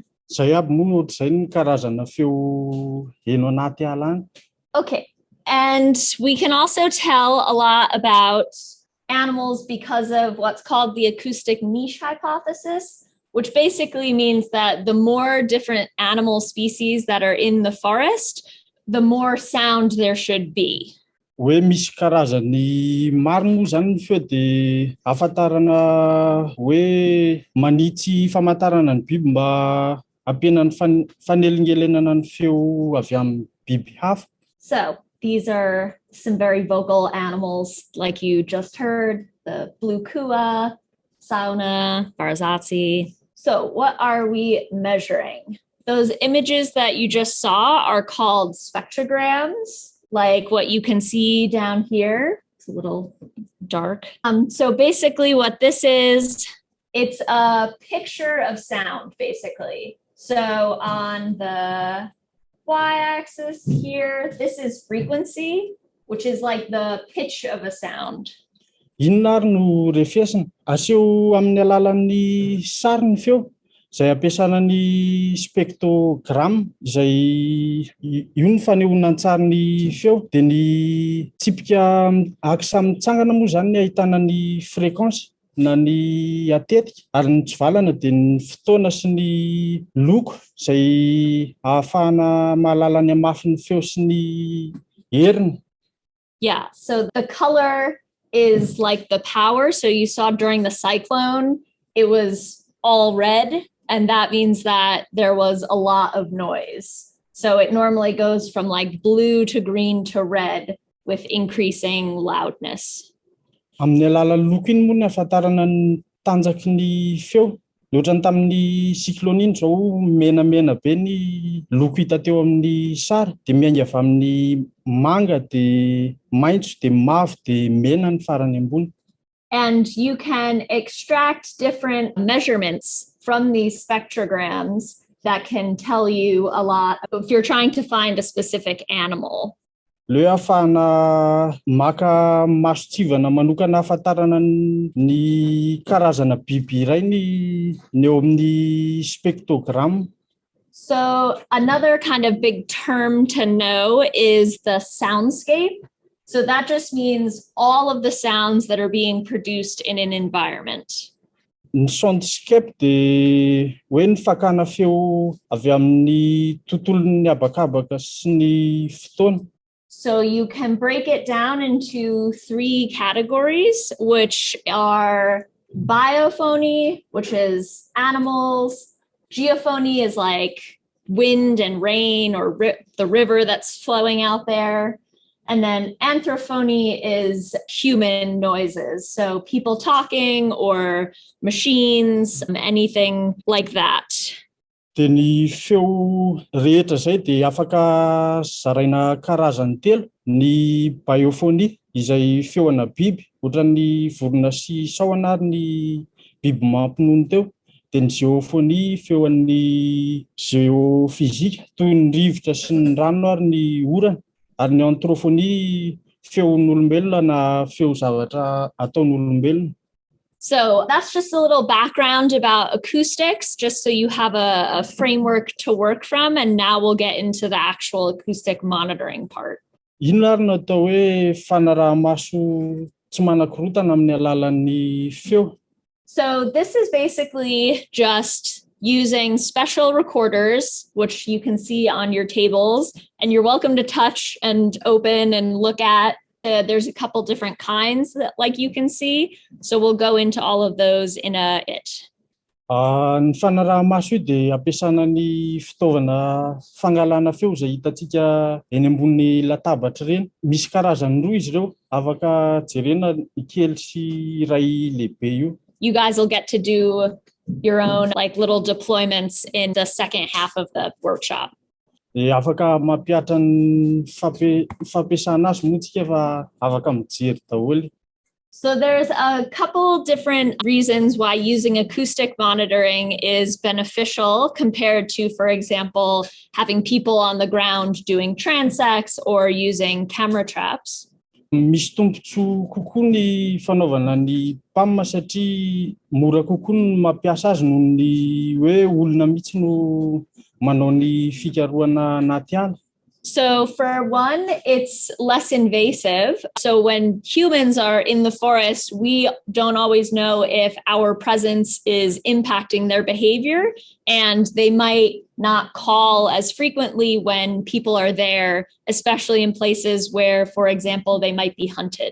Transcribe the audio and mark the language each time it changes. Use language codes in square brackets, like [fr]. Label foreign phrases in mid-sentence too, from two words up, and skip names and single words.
[mg] Zay aby moa ohatr'izay ny karazana feo heno anaty ala any. [en] Okay, and we can also tell a lot about animals because of what's called the acoustic niche hypothesis, which basically means that the more different animal species that are in the forest, the more sound there should be. [mg] Hoe misy karazany maro moa zany ny feo dia ahafantarana hoe manitsy famantarana ny biby mba ampiana ny fanelingelenana ny feo avy amin'ny biby hafa. [en] So these are some very vocal animals like you just heard, the blue kua, sauna, Varazatsi. So what are we measuring? Those images that you just saw are called spectrograms, like what you can see down here. It's a little dark. So basically what this is, it's a picture of sound, basically. So on the y-axis here, this is frequency, which is like the pitch of a sound. [mg] Inona ary no refesina? Aseho amin'ny alalan'ny sary ny feo, izay ampiasana ny spectrogram, izay io ny fanehoana an-tsary ny feo, dia ny tsipika aksa mitsangana moa zany ny ahitana ny fréquence na ny atetika, ary ny tsivalana dia ny fotoana sy ny loko izay ahafahana mahalala ny hamafin'ny feo sy ny heriny. [en] Yeah. So the color is like the power. So you saw during the cyclone, it was all red. And that means that there was a lot of noise. So it normally goes from like blue to green to red with increasing loudness. [mg] Amin'ny alalan'ny loko iny moa ny ahafantarana ny tanjaky ny feo. Ohatrany tamin'ny cyclone iny zao menamena be ny loko hita teo amin'ny sary, dia miainga avy amin'ny manga, dia maitso, dia mavo, dia mena ny farany ambony. [en] And you can extract different measurements from these spectrograms that can tell you a lot if you're trying to find a specific animal. [mg] Le hoe ahafahana maka masotsivana manokana ahafantarana ny karazana biby iray ny eo amin'ny spectrogram. [en] So another kind of big term to know is the soundscape. So that just means all of the sounds that are being produced in an environment. [mg] Ny soundscape dia hoe ny fakana feo avy amin'ny tontolon'ny habakabaka sy ny fotoana. [en] So you can break it down into 3 categories, which are biophony, which is animals. Geophony is like wind and rain or the river that's flowing out there. And then anthrophony is human noises. So people talking or machines, anything like that. [mg] Dia ny feo rehetra izay dia afaka zaraina karazany 3. Ny biophonie izay feona biby, ohatran'ny vorona sy sahona ary ny biby mampinono teo. Dia ny géophonie feon'ny géofizika toy ny rivotra sy ny rano ary ny orana. Ary ny anthrophonie feon'olombelona na feo zavatra ataon'olombelona. [en] So that's just a little background about acoustics, just so you have a framework to work from. And now we'll get into the actual acoustic monitoring part. [mg] Inona ary no atao hoe fanaraha-maso tsy manan-korotana amin'ny alalan'ny feo? [en] So this is basically just using special recorders, which you can see on your tables, and you're welcome to touch and open and look at. There's a couple different kinds that like you can see. So we'll go into all of those in a bit. [mg] Ny fanaraha-maso io dia ampiasana ny fitaovana fangalana feo izay hitantsika eny ambony latabatra ireny. Misy karazany 2 izy ireo, afaka jerena ny kely sy iray lehibe io. [en] You guys will get to do your own like little deployments in the second half of the workshop. [mg] Afaka mampiatra ny fampiasana azy moa tsika fa afaka mijery daholo. [en] So there's a couple different reasons why using acoustic monitoring is beneficial compared to, for example, having people on the ground doing transects or using camera traps. [mg] Misy tombontsoa kokoa ny fanaovana ny PAM satria mora kokoa ny mampiasa azy noho ny hoe olona mihitsy no manao ny fikarohana anaty ala. [en] So for one, it's less invasive. So when humans are in the forest, we don't always know if our presence is impacting their behavior, and they might not call as frequently when people are there, especially in places where, for example, they might be hunted.